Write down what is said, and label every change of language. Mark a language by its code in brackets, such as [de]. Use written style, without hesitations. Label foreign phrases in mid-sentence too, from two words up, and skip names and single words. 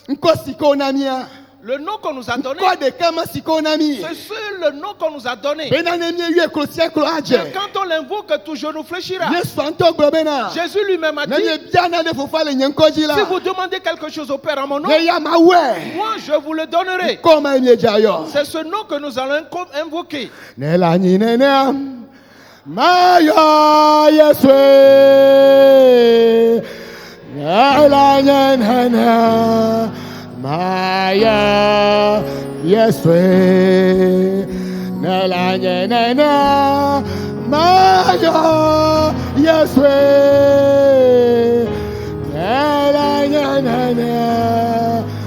[fr] Le nom qu'on nous a donné, c'est le nom qu'on nous a donné. Quand on l'invoque, tout genou fléchira. Jésus lui-même a dit, si vous demandez quelque chose au Père en mon nom, moi je vous le donnerai. C'est ce nom que nous allons invoquer. Maya Yeswe Nela Nena Maya Yeswe Nela Nena